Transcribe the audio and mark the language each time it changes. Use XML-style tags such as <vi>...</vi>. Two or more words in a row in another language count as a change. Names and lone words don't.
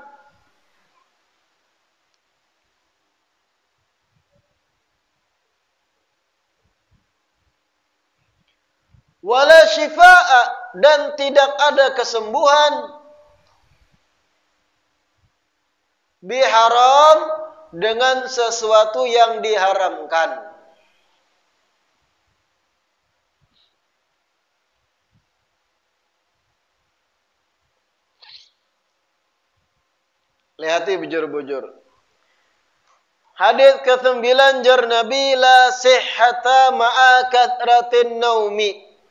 <ar>Wala shifaa'a,</ar> <id>dan tidak ada kesembuhan biharam, dengan sesuatu yang diharamkan.</id> <bjn>Lihati bujur-bujur.</bjn> <id>Hadits ke-9 jar Nabi,</id> <ar>la sihhata ma'a kathratin naumi.</ar>